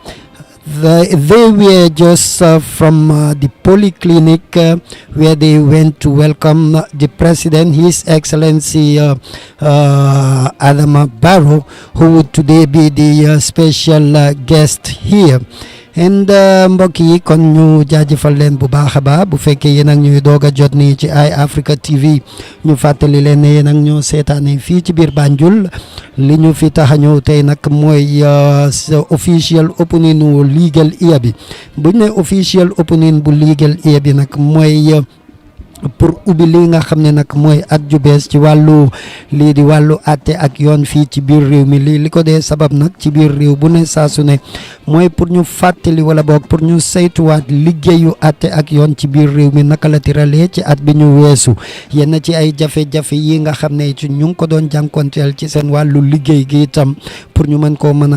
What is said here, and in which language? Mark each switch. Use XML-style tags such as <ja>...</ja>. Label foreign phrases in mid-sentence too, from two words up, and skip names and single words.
<en>They were just from the polyclinic where they went to welcome the president, His Excellency Adama Barrow, who would today be the special guest here.</en> <wo>And mbokk yi kon ñu jaajëfal leen bu baax a baax bu fekkee yéen ak ñuy doog a jot nii ci iAfrica TV ñu fàttali leen ne yéen ak ñoo seetaane fii ci biir Banjul li ñu fi tax a ñëw tey nag mooy</wo> <en>official opening</en> <wo>bu</wo> <en>legal year</en> <wo>bi buñ ne</wo> <en>official opening</en> <wo>bu</wo> <en>legal year</en> <wo>bi nag mooy pour ubbi li nga xam ne nag mooy at ju bees ci wàllu lii di wàllu atte ak yoon fii ci biir réew mi li ko dee sabab nag ci biir réew bu ne saa su ne mooy pour ñu fàttali wala boog pour ñu saytuwaat liggéeyu atte ak yoon ci biir réew mi naka la tiralee ci at bi ñu weesu yenn ci ay jafe-jafe yi nga xam ne ci ñu ngi ko doon jànkonteel ci seen wàllu liggéey gi itam pour ñu mën koo mën</wo>